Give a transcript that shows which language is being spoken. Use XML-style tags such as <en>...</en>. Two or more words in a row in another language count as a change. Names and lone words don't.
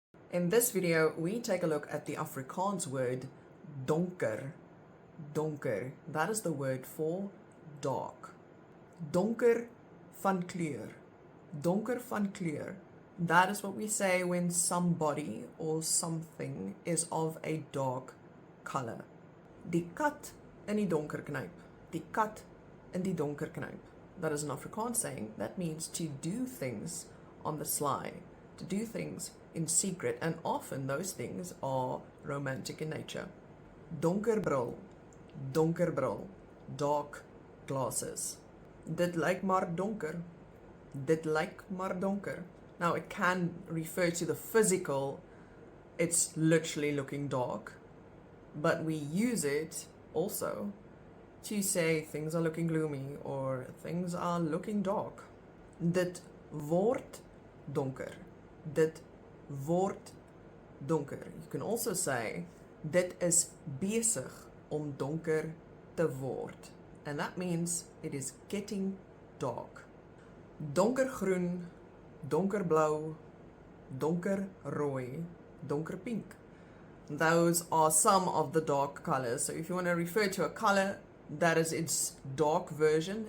<en>In this video, we take a look at the Afrikaans word donker.</en> <af>Donker,</af> <en>that is the word for dark.</en> <af>Donker van kleur. Donker van kleur.</af> <en>That is what we say when somebody or something is of a dark color.</en> <af>Die kat in die donker knyp. Die kat in die donker knyp.</af> <en>That is an Afrikaans saying. That means to do things on the sly, to do things in secret, and often those things are romantic in nature.</en> <af>Donkerbril, donkerbril,</af> <en>dark glasses.</en> <af>Dit lyk maar donker. Dit lyk maar donker.</af> <en>Now it can refer to the physical, it's literally looking dark, but we use it also to say things are looking gloomy or things are looking dark.</en> <af>Dit word donker. Dit word donker.</af> <en>You can also say</en> <af>dit is besig om donker te word.</af> <en>And that means it is getting dark.</en> <af>Donkergroen, donkerblauw, donkerrooi, donkerpink.</af> <en>Those are some of the dark colors. So if you want to refer to a color, that is its dark version.</en>